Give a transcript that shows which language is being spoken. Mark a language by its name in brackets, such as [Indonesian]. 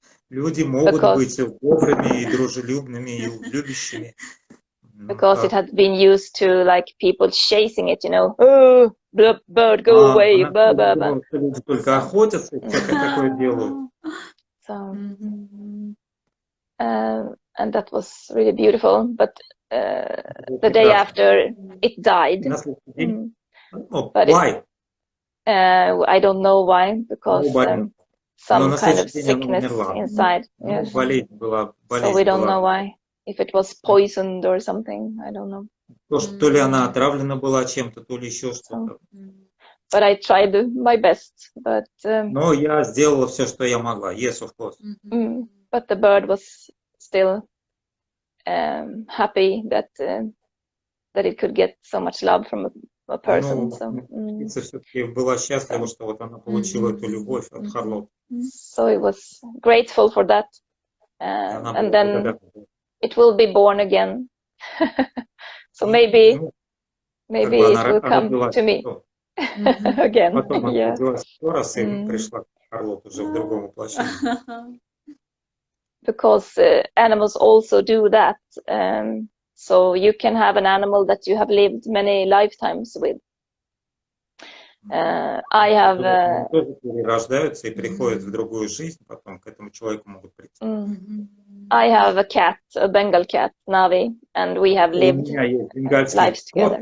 [Russian] Люди могут быть добрыми и дружелюбными и любящими. [English] Because it had been used to like people chasing it, oh, bird, go away, blah, blah, blah. [Russian] Люди только охотятся и всякое такое делают. [English] So, and that was really beautiful, but the day after it died. Why? I don't know why, because some kind of sickness inside. Yes. So we don't know why. If it was poisoned or something, I don't know. [Russian] То ли она отравлена была чем-то, то ли еще что-то. [English] But I tried my best. But [Russian] но я сделала все, что я могла. [English] Yes, of course. But the bird was still happy that it could get so much love from a person. [Russian] Птица все-таки была счастлива, что вот она получила эту любовь от Харлот. [English] So it was grateful for that, and then it will be born again. So maybe it will come to me again. [Russian] Потом она родилась еще раз и пришла к Харлот уже в другом воплощении. [English] Because animals also do that. So you can have an animal that you have lived many lifetimes with. I have. [Russian] Тоже перерождаются и приходят в другую жизнь, потом к этому человеку могут прийти. [English] I have a cat, a Bengal cat, Navi, and we have lived lives together.